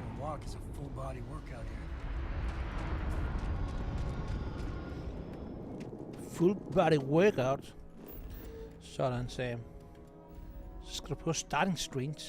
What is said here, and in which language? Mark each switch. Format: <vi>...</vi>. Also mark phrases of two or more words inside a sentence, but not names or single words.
<en>walk is a full body workout here. Full body workout.</en> <da>Sådan, sagde. Så skal du prøve</da> <en>starting strings.</en>